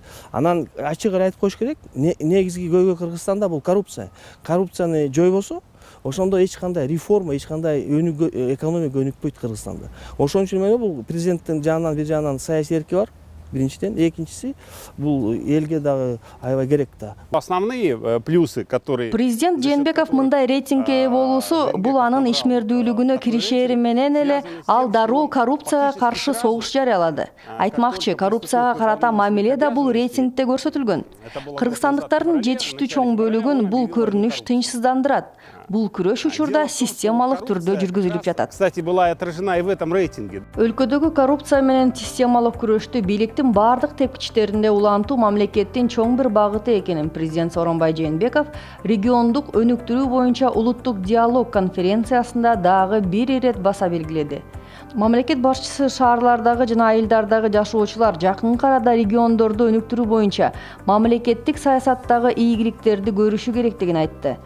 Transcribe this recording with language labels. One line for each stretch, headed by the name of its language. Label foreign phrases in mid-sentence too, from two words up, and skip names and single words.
Kyrgyz: Анан ачык айтып коюш керек, негизги көйгөй Кыргызстанда бул коррупция. Коррупцияны жойбосо, ошондо эч кандай реформа, эч кандай экономика өнүкпөйт Кыргызстанда. Ошон үчүн менен бул президенттин жанынан бир жагынан саясий эрки бар. Биринчиден, экинчиси бул элге дагы аябай керек да.
Russian: Основные плюсы, которые
Kyrgyz: Президент Жээнбеков мындай рейтингге ээ болуусу бул анын ишмердүүлүгүнө киришери менен эле ал дароо коррупцияга каршы согуш жарыялады. Айтмакчы, коррупцияга карата мамиле да бул рейтингде көрсөтүлгөн. Кыргызстандыктардын жетиштүү чоң бөлүгүн бул көрүнүш тынчсыздандырат. Бул күрөш учурда системалык түрдө жүргүзүлүп жатат.
Russian: кстати, была отражена и в этом рейтинге.
Kyrgyz: Өлкөдөгү коррупция менен системалык күрөштү бийликтин бардык тепкичтеринде улантуу мамлекеттин чоң бир багыты экенин президент Сооронбай Жээнбеков региондук өнүктүрүү боюнча улуттук диалог конференциясында дагы бир ирет баса белгиледи. Мамлекет башчысы шаарлардагы жана айылдардагы жашоочулар жакынкы арада региондорду өнүктүрүү боюнча мамлекеттик саясаттагы ийгиликтерди көрүшү керектигин айтты.